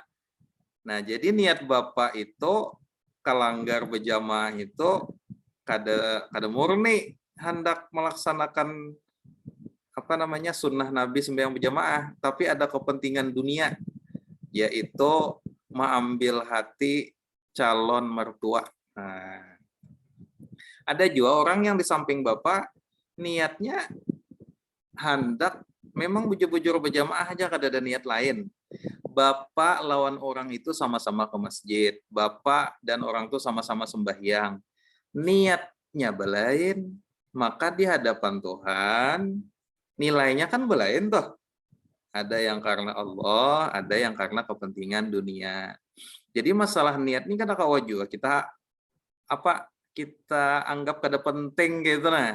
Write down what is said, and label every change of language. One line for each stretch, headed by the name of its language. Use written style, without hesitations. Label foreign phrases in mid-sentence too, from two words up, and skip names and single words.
Indonesian: Nah, jadi niat Bapak itu kalanggar berjamaah itu kada murni hendak melaksanakan sunnah Nabi sembahyang berjamaah, tapi ada kepentingan dunia, yaitu mengambil hati calon mertua. Nah, ada juga orang yang di samping Bapak niatnya hendak memang bujur-bujur berjamaah aja, kada ada niat lain. bapak lawan orang itu sama-sama ke masjid, bapak dan orang itu sama-sama sembahyang, niatnya belain, maka di hadapan Tuhan nilainya kan belain toh. Ada yang karena Allah, ada yang karena kepentingan dunia. Jadi masalah niat ini kan kawan juga kita anggap kada penting gitu nah.